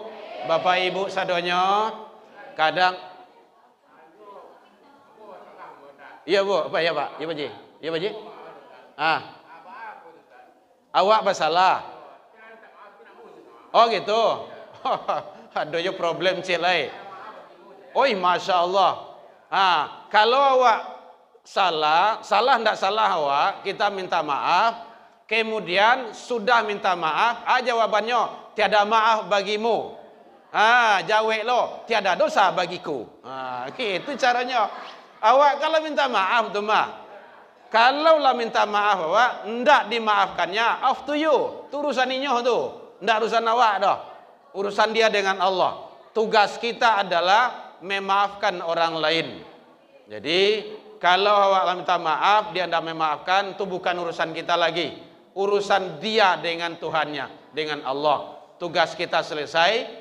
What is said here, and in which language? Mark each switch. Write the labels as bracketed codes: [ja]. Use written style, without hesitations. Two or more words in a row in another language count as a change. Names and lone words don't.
[min] Bapak Ibu sadonyo, kadang iya Bu, apa ya Pak? Iya Pak Ji? Iya Pak Ji? Awak bersalah. Oh gitu. Aduh yo problem cilai. Oi [ar] Masya Allah. [min] Kalau awak salah ndak salah awak, [id] kita minta maaf. Kemudian sudah minta maaf, jawabannya tiada maaf bagimu. Jawab lo, tiada dosa bagiku. Itu caranya. [min] Awak kalau minta maaf tu mah. Kalau lah minta maaf awak, ndak dimaafkannya, [en] off to you. [min] Itu urusan inyo tu. Ndak urusan awak dah. [id] Urusan dia dengan Allah. Tugas kita adalah memaafkan orang lain. Jadi, kalau awak minta maaf, dia ndak memaafkan, itu bukan urusan kita lagi. Urusan dia dengan Tuhannya, dengan Allah. Tugas kita selesai.